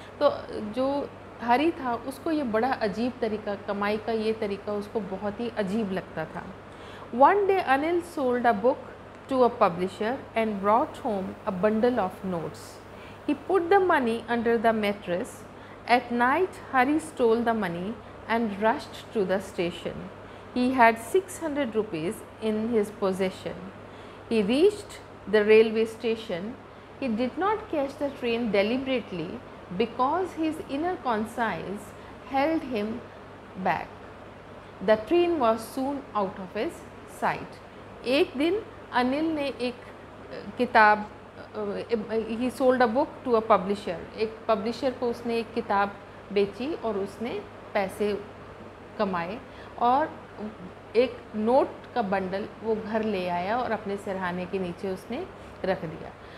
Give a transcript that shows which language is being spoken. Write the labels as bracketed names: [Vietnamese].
[Hindi] तो जो हरी था उसको ये बड़ा अजीब तरीका, कमाई का ये तरीका उसको बहुत ही अजीब लगता था। [English] One day Anil sold a book to a publisher and brought home a bundle of notes. He put the money under the mattress. At night, Hari stole the money and rushed to the station. He had 600 rupees in his possession. He reached the railway station. He did not catch the train deliberately because his inner conscience held him back. The train was soon out of his sight. [Hindi] एक दिन अनिल ने एक किताब, [English] he sold a book to a publisher, [Hindi] एक publisher को उसने एक किताब बेची और उसने पैसे कमाए और एक नोट का बंडल वो घर ले आया और अपने सिरहाने के नीचे उसने रख दिया।